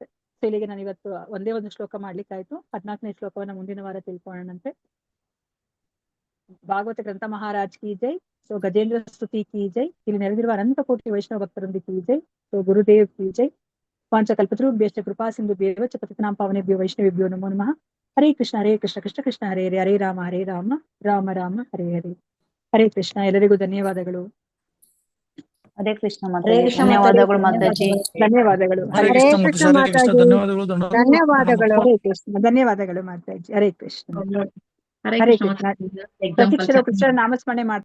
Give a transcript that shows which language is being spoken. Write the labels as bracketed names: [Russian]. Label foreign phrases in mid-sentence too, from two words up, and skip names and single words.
[Kannada] ಸೊ ಇಲ್ಲಿಗೆ ನಾನು ಇವತ್ತು ಒಂದೇ ಒಂದು ಶ್ಲೋಕ ಮಾಡ್ಲಿಕ್ಕಾಯ್ತು. 14ನೇ ಶ್ಲೋಕವನ್ನ ಮುಂದಿನ ವಾರ ತಿಳ್ಕೊಳ್ಳೋಣಂತೆ. ಭಾಗವತ ಗ್ರಂಥ [Hindi] महाराज की जय. सो गजेंद्र स्तुति की जय. [Kannada] ಇಲ್ಲಿ ನೆರೆದಿರುವ ಅನಂತ ಕೋಟಿ ವೈಷ್ಣವ ಭಕ್ತರೊಂದಿಗೆ [Hindi] की जय. सो गुरुदेव की जय. [Sanskrit] ಪಾಂಚಕಲ್ಪತರುಭ್ಯಶ್ಚ ಕೃಪಾ ಸಿಂಧುಭ್ಯೇವ ಚ ಪತಿತಾನಾಂ ಪಾವನೇಭ್ಯೋ ವೈಷ್ಣವೇಭ್ಯೋ ನಮೋ ನಮಃ. ಹರೇ ಕೃಷ್ಣ ಕೃಷ್ಣ ಕೃಷ್ಣ ಹರೇ ಹರೇ, ಹರೇ ರಾಮ ರಾಮ ರಾಮ ಹರೇ ಹರೇ. [Kannada] ಹರೇ ಕೃಷ್ಣ. ಎಲ್ಲರಿಗೂ ಧನ್ಯವಾದಗಳು. ಹರೇ ಕೃಷ್ಣ ಹರೇ ಮಾತಾಜಿ. ಕೃಷ್ಣ ಧನ್ಯವಾದಗಳು ಮಾತಾಜಿ. ಮಾತಾಜಿ. ಧನ್ಯವಾದಗಳು. ಹರೇ ಹರೇ ಕೃಷ್ಣ ಕೃಷ್ಣ ಮಾತಾಜಿ. ಹರೇ ಕೃಷ್ಣ. ಮಾತಾಜಿ. ಧನ್ಯವಾದಗಳು ಧನ್ಯವಾದಗಳು. ಹರೇ ಕೃಷ್ಣ. ಧನ್ಯವಾದಗಳು ಮಾತಾಜಿ. ಹರೇ ಕೃಷ್ಣ. ಹರೇ ಹರೇ ಕೃಷ್ಣ ಕೃಷ್ಣ. ಮಾತಾಜಿ. ಪ್ರತಿಕ್ಷಣ ಕೃಷ್ಣ ನಾಮಸ್ಮರಣೆ ಮಾಡ್ತಾ